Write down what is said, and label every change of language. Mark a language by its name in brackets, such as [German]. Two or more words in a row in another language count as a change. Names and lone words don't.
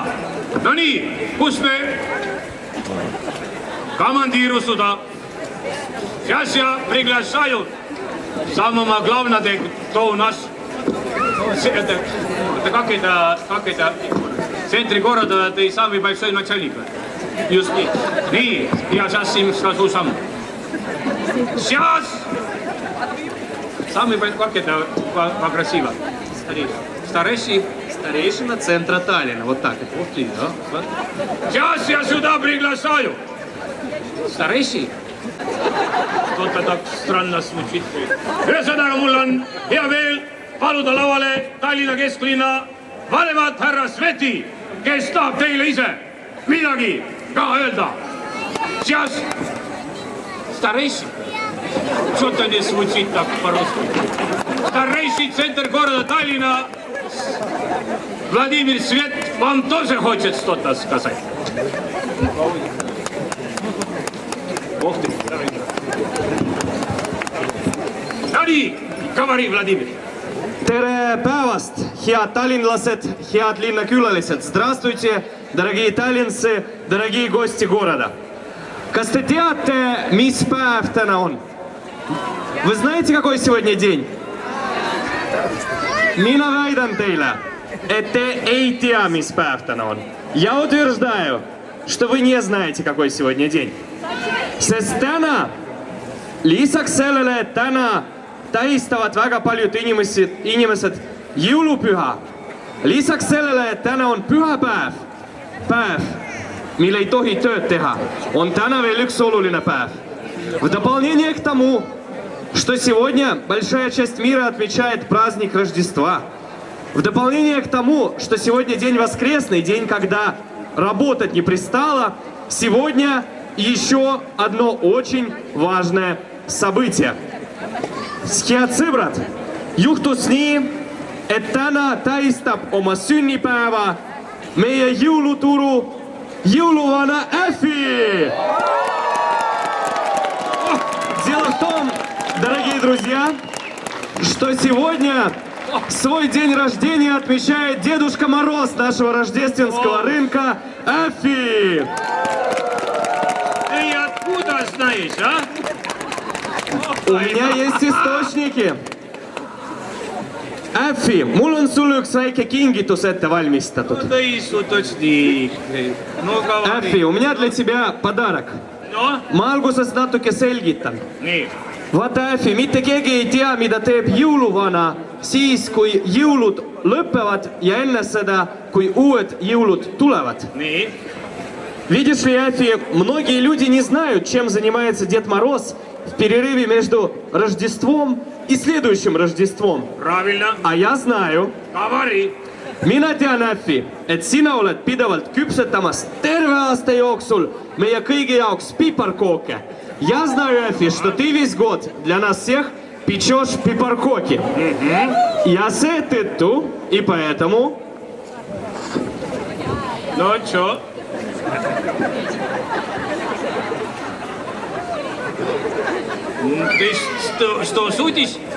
[Russian] Ну, не, пусть мы командиру сюда. Сейчас я приглашаю самого главного, кто у нас. Как это? В центре города ты самый большой начальник. [Estonian] Just nii. Nii, ja [Russian] сейчас им скажу сам. Сейчас! Самый большой, как это красиво. Старейшина центра Таллина. Вот так. Вот ты, да? Сейчас я сюда приглашаю. Старейший? Что-то так странно звучит. [Estonian] Ühesõnaga, mul on hea meel paluda lavale Tallinna kesklinna vanemat härra Sveti, kes tahab teile ise midagi ka öelda. [Russian] Сейчас старейший. Что-то не звучит так по-русски. Старейший центр города Таллина Владимир Свет вам тоже хочет что-то сказать. Ох ты. Давай, говори, Владимир. [Estonian] Tere päevast, head tallinlased, head linnakülalised. [Russian] Здравствуйте, дорогие таллинцы, дорогие гости города. [Estonian] Kas te teate, mis päev täna on? [Russian] Вы знаете, какой сегодня день? [Estonian] Mina väidan teile, et te ei tea, mis päev täna on. [Russian] Я утверждаю, что вы не знаете, какой сегодня день. [Estonian] Sest täna, lisaks sellele, et täna tähistavad väga paljud inimesed jõulupüha. Lisaks sellele, et täna on pühapäev, päev, mil ei tohi tööd teha, on täna veel üks oluline päev. [Russian] В дополнение к тому, что сегодня большая часть мира отмечает праздник Рождества. В дополнение к тому, что сегодня день воскресный, день, когда работать не пристало, сегодня еще одно очень важное событие. [Estonian] Head sõbrad, juhtus nii, et täna tähistab oma sünnipäeva meie jõuluturu jõuluvana Äffi. [Russian] Дело в том, дорогие друзья, что сегодня свой день рождения отмечает Дедушка Мороз нашего рождественского рынка Äffi. Ты откуда знаешь, а? У меня есть источники. [Estonian] Äffi, mul on sulle üks väike kingitus ette valmistatud. [Russian] Äffi, у меня для тебя подарок. [Estonian] No? ma alguses natuke selgitan. Nii. Vaata Äffi, mitte keegi ei tea, mida teeb jõuluvana siis, kui jõulud lõpevad ja enne seda, kui uued jõulud tulevad. Nii. [Russian] Видишь ли, Афи, многие люди не знают, чем занимается Дед Мороз в перерыве между Рождеством и следующим Рождеством. Правильно. А я знаю. Говори. [Estonian] Mina tean, Äffi, et sina oled pidevalt küpsetamas terve aasta jooksul meie kõigi jaoks piparkooke. [Russian] Я знаю, Äffi, что ты весь год для нас всех печешь пипаркоки. Я seetõttu и поэтому... No čo? Ты что судишь?